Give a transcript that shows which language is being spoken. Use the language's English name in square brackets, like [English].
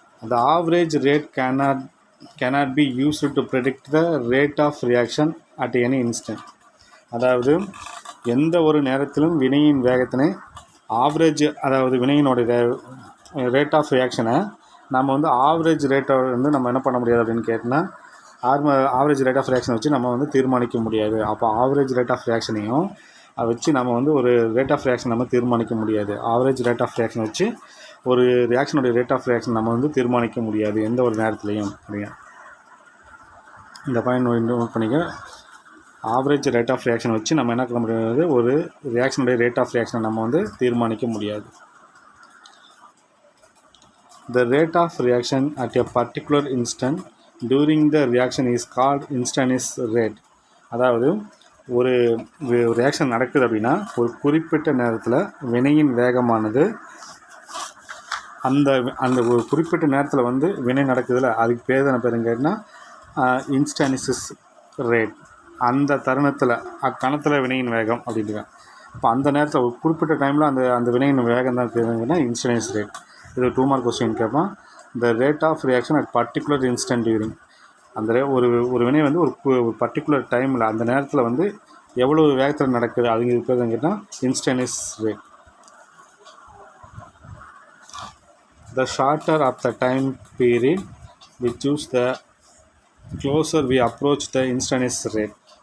[English] The average rate cannot be used to predict the rate of reaction at any instant. [Tamil] அதாவது எந்த ஒரு நேரத்திலும் வினையின் வேகத்தினை ஆவரேஜ், அதாவது வினையினுடைய ரேட் ஆஃப் ரியாக்ஷனை நம்ம வந்து ஆவரேஜ் ரேட்டை வந்து நம்ம என்ன பண்ண முடியாது அப்படின்னு கேட்டால், ஆவரேஜ் ரேட் ஆஃப் ரியாக்ஷனை வச்சு நம்ம வந்து தீர்மானிக்க முடியாது. அப்போ ஆவரேஜ் ரேட் ஆஃப் ரியாக்ஷனையும் அதை வச்சு நம்ம வந்து ஒரு ரேட் ஆஃப் ரியாக்ஷன் நம்ம தீர்மானிக்க முடியாது. ஆவரேஜ் ரேட் ஆஃப் ரியாக்ஷனை வச்சு ஒரு ரியாக்ஷனுடைய ரேட் ஆஃப் ரியாக்ஷன் நம்ம வந்து தீர்மானிக்க முடியாது எந்த ஒரு நேரத்துலையும். அப்படிங்க இந்த பாயிண்ட் நோட் பண்ணிக்க. ஆவரேஜ் ரேட் ஆஃப் ரியாக்ஷன் வச்சு நம்ம என்ன பண்ண முடியாது, ஒரு ரியாக்ஷனுடைய ரேட் ஆஃப் ரியாக்ஷனை நம்ம வந்து தீர்மானிக்க முடியாது. The rate of reaction at a particular instant during the reaction is called instantaneous rate. அதாவது ஒரு ரியாக்ஷன் நடக்குது அப்படின்னா ஒரு குறிப்பிட்ட நேரத்தில் வினையின் வேகமானது அந்த ஒரு குறிப்பிட்ட நேரத்தில் வந்து வினை நடக்குதுல்ல, அதுக்கு பேர் தானே பேருங்க கேட்டால் இன்ஸ்டானிசிஸ் ரேட். அந்த தருணத்தில் அக்கணத்தில் வினையின் வேகம் அப்படின்ட்டு. இப்போ அந்த நேரத்தில் ஒரு குறிப்பிட்ட டைமில் அந்த வினையின் வேகம் தான் பேருங்கன்னா இன்ஸ்டானியஸ் ரேட். இது 2 மார்க் கொஸ்டின் கேட்பான். [English] The rate of reaction at particular instant during. [Tamil] அந்த ஒரு வினை வந்து ஒரு பர்டிகுலர் டைமில் அந்த நேரத்தில் வந்து எவ்வளோ வேகத்தில் நடக்குது அதுங்க இருக்கிறதுன்னு கேட்டால் instantaneous rate. [English] The shorter of the time period we choose, the closer we approach the instantaneous rate.